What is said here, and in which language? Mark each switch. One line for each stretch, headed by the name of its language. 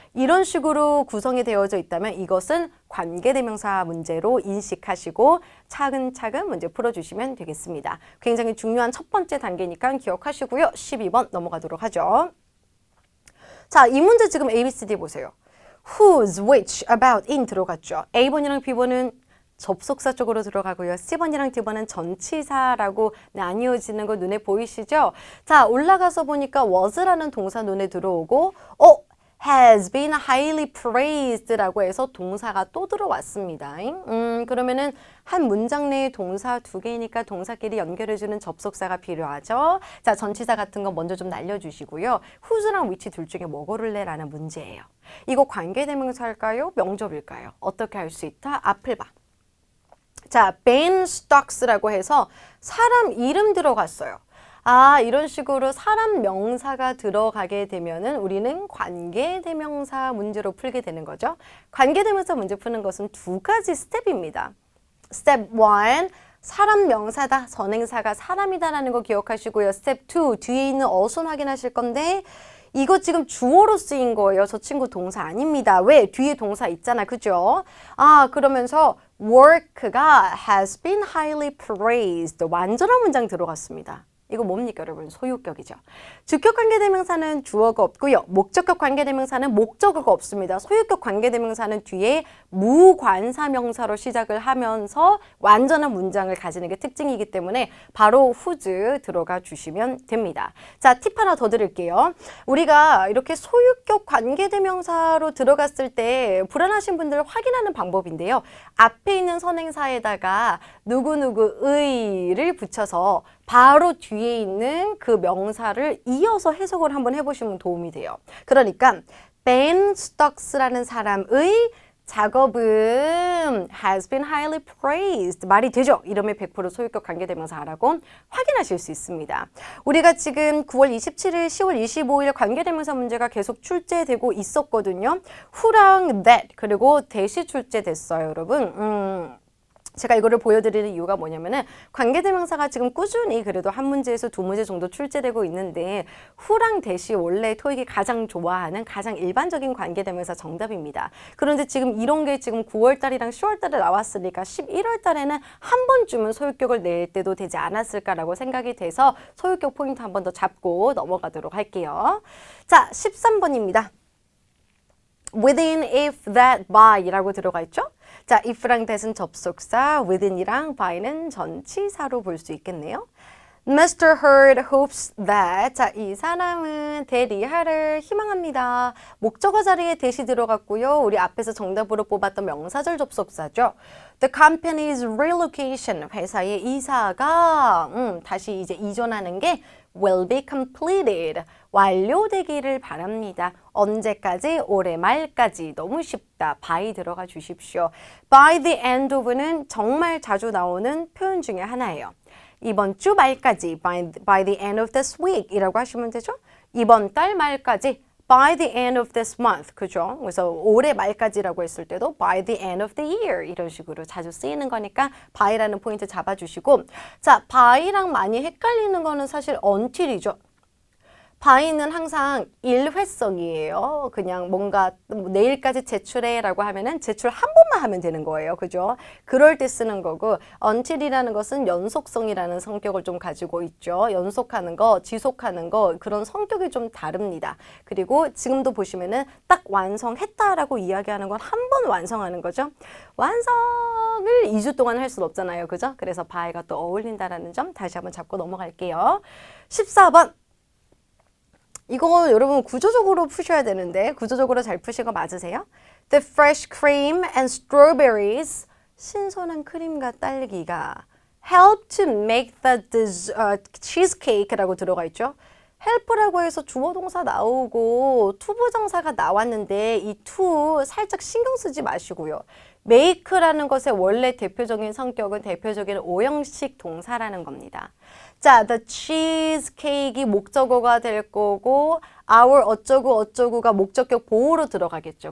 Korean: 이런 식으로 구성이 되어져 있다면 이것은 관계대명사 문제로 인식하시고 차근차근 문제 풀어주시면 되겠습니다. 굉장히 중요한 첫 번째 단계니까 기억하시고요. 12번 넘어가도록 하죠. 자, 이 문제 지금 A, B, C, D 보세요.
English: whose, which, about, in
Korean: 들어갔죠. A번이랑 B번은 접속사 쪽으로 들어가고요. C번이랑 D번은 전치사라고 나뉘어지는 거 눈에 보이시죠? 자, 올라가서 보니까 was라는 동사 눈에 들어오고
English: has been highly praised
Korean: 라고 해서 동사가 또 들어왔습니다. 그러면은 한 문장 내에 동사 두 개니까 동사끼리 연결해주는 접속사가 필요하죠. 자, 전치사 같은 거 먼저 좀 날려주시고요. whose랑 which 둘 중에 뭐 고를래라는 문제예요. 이거 관계대명사일까요? 명접일까요? 어떻게 할 수 있다? 앞을 봐. 자, Ben Stokes라고 해서 사람 이름 들어갔어요. 아, 이런 식으로 사람 명사가 들어가게 되면은 우리는 관계대명사 문제로 풀게 되는 거죠. 관계대명사 문제 푸는 것은 두 가지 스텝입니다. 스텝 1, 사람 명사다. 선행사가 사람이다라는 거 기억하시고요. 스텝 2, 뒤에 있는 어순 확인하실 건데 이거 지금 주어로 쓰인 거예요. 저 친구 동사 아닙니다. 왜? 뒤에 동사 있잖아. 그죠? 아, 그러면서
English: work가 has been highly praised.
Korean: 완전한 문장 들어갔습니다. 이거 뭡니까 여러분? 소유격이죠. 주격 관계대명사는 주어가 없고요. 목적격 관계대명사는 목적어가 없습니다. 소유격 관계대명사는 뒤에 무관사명사로 시작을 하면서 완전한 문장을 가지는 게 특징이기 때문에 바로 whose 들어가 주시면 됩니다. 자, 팁 하나 더 드릴게요. 우리가 이렇게 소유격 관계대명사로 들어갔을 때 불안하신 분들 확인하는 방법인데요. 앞에 있는 선행사에다가 누구누구의를 붙여서 바로 뒤에 있는 그 명사를 이어서 해석을 한번 해보시면 도움이 돼요. 그러니까 Ben Stokes라는 사람의 작업은
English: has been highly praised.
Korean: 말이 되죠? 이러면 100% 소유격 관계대명사라고 확인하실 수 있습니다. 우리가 지금 9월 27일, 10월 25일 관계대명사 문제가 계속 출제되고 있었거든요. who랑 that 그리고 that이 출제됐어요, 여러분. 제가 이거를 보여드리는 이유가 뭐냐면은 관계대명사가 지금 꾸준히 그래도 한 문제에서 두 문제 정도 출제되고 있는데 who랑 that이 원래 토익이 가장 좋아하는 가장 일반적인 관계대명사 정답입니다. 그런데 지금 이런 게 지금 9월달이랑 10월달에 나왔으니까 11월달에는 한 번쯤은 소유격을 낼 때도 되지 않았을까라고 생각이 돼서 소유격 포인트 한 번 더 잡고 넘어가도록 할게요. 자, 13번입니다.
English: within, if, that, by
Korean: 라고 들어가 있죠? 자, if랑 that은 접속사, within이랑 by는 전치사로 볼 수 있겠네요.
English: Mr. Hurd hopes that.
Korean: 자, 이 사람은 대리하를 희망합니다. 목적어 자리에 that이 들어갔고요. 우리 앞에서 정답으로 뽑았던 명사절 접속사죠.
English: The company's relocation.
Korean: 회사의 이사가 다시 이제 이전하는 게
English: will be completed.
Korean: 완료되기를 바랍니다. 언제까지? 올해 말까지. 너무 쉽다. by 들어가 주십시오.
English: By the end of
Korean: 는 정말 자주 나오는 표현 중에 하나예요. 이번 주 말까지
English: by the end of this week
Korean: 이라고 하시면 되죠. 이번 달 말까지
English: by the end of this month
Korean: 그죠? 그래서 올해 말까지라고 했을 때도
English: by the end of the year
Korean: 이런 식으로 자주 쓰이는 거니까 by라는 포인트 잡아주시고 자, by랑 많이 헷갈리는 거는 사실 until이죠. by는 항상 일회성이에요. 그냥 뭔가 내일까지 제출해라고 하면은 제출 한 번만 하면 되는 거예요. 그죠? 그럴 때 쓰는 거고 until이라는 것은 연속성이라는 성격을 좀 가지고 있죠. 연속하는 거, 지속하는 거 그런 성격이 좀 다릅니다. 그리고 지금도 보시면은 딱 완성했다라고 이야기하는 건 한 번 완성하는 거죠. 완성을 2주 동안 할 수는 없잖아요. 그죠? 그래서 by가 또 어울린다라는 점 다시 한번 잡고 넘어갈게요. 14번. 이거 여러분 구조적으로 푸셔야 되는데 구조적으로 잘 푸신 거 맞으세요?
English: The fresh cream and strawberries
Korean: 신선한 크림과 딸기가
English: help to make the cheesecake
Korean: 라고 들어가 있죠. help라고 해서 주어 동사 나오고 투부정사가 나왔는데 이 to 살짝 신경 쓰지 마시고요. make라는 것의 원래 대표적인 성격은 대표적인 오형식 동사라는 겁니다. 자, the cheesecake이 목적어가 될 거고 our 어쩌고 어쩌고가 목적격 보호로 들어가겠죠.